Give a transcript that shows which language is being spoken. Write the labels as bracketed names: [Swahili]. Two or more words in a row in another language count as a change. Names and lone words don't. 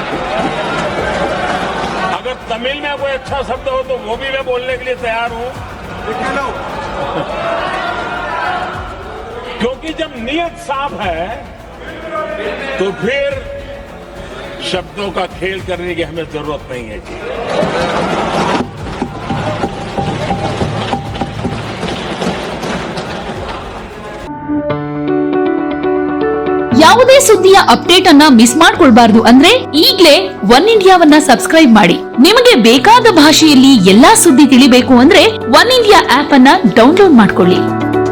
[Hindi] अगर तमिल में कोई अच्छा शब्द हो तो वो भी मैं बोलने के लिए तैयार हूं, क्योंकि जब नीयत साफ है तो फिर शब्दों का खेल करने की हमें जरूरत नहीं है जी। [Kannada] ಯಾವುದೇ ಸುದ್ದಿಯ ಅಪ್ಡೇಟ್ ಅನ್ನ ಮಿಸ್ ಮಾಡ್ಕೊಳ್ಬಾರ್ದು ಅಂದ್ರೆ ಈಗಲೇ ಒನ್ ಇಂಡಿಯಾವನ್ನ ಸಬ್ಸ್ಕ್ರೈಬ್ ಮಾಡಿ. ನಿಮಗೆ ಬೇಕಾದ ಭಾಷೆಯಲ್ಲಿ ಎಲ್ಲಾ ಸುದ್ದಿ ತಿಳಿಬೇಕು ಅಂದ್ರೆ ಒನ್ ಇಂಡಿಯಾ ಆಪ್ ಅನ್ನ ಡೌನ್ಲೋಡ್ ಮಾಡ್ಕೊಳ್ಳಿ.